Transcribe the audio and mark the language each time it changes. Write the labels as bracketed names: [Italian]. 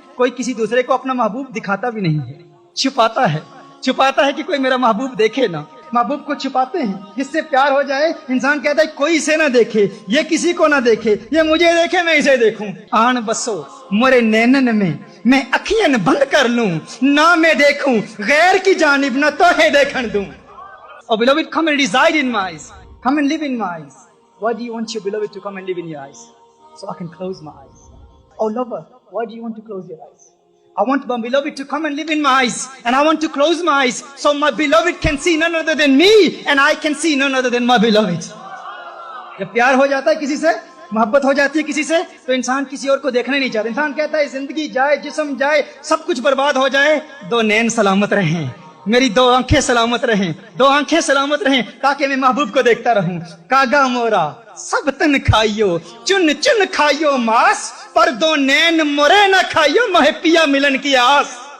[Urdu] کوئی کسی دوسرے کو اپنا محبوب دکھاتا بھی نہیں ہے، چھپاتا ہے کہ کوئی میرا محبوب دیکھے نہ. محبوب کو چھپاتے ہیں. جس سے پیار ہو جائے انسان کہتا ہے کوئی اسے نہ دیکھے، یہ کسی کو نہ دیکھے، یہ مجھے دیکھے میں اسے دیکھوں. آن بسو مورے نینن میں اکھیاں بند کر لوں، نہ میں دیکھوں غیر کی جانب، نہ تو ہے دیکھن دوں. [English] Oh beloved, come and reside in my eyes. Come and live in my eyes. Why do you want your beloved to come and live in your eyes? So I can close my eyes. Oh lover, why do you want to close your eyes? I want my beloved to come and live in my eyes, and I want to close my eyes so my beloved can see none other than me, and I can see none other than my beloved. [Urdu] جب پیار ہو جاتا ہے کسی سے، محبت ہو جاتی ہے کسی سے، تو انسان کسی اور کو دیکھنا نہیں چاہتا. انسان کہتا ہے زندگی جائے، جسم جائے، سب کچھ برباد ہو جائے، دو نین سلامت رہیں، میری دو آنکھیں سلامت رہیں، دو آنکھیں سلامت رہیں، تاکہ میں محبوب کو دیکھتا رہوں. کاگا مورا سب تن کھائیو، چن چن کھائیو ماس، پر دو نین مورے نہ کھائیو، مہے پیا ملن کی آس.